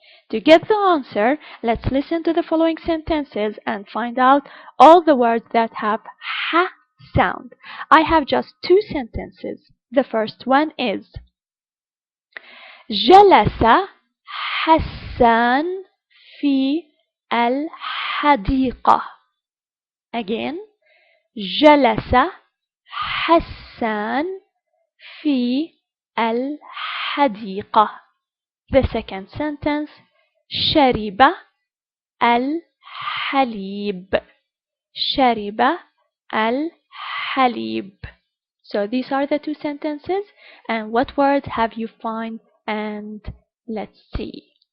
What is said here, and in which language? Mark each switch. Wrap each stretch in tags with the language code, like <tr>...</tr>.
<en>To get the answer, let's listen to the following sentences and find out all the words that have ha sound. I have just two sentences. The first one is</en> <ar>جلس حسان في الحديقة. Again, جلس حسان في الحديقة.</ar> <en>The second sentence,</en> <ar>شرب الحليب. شرب الحليب.</ar> <en>So these are the two sentences, and what words have you found? And let's see.</en>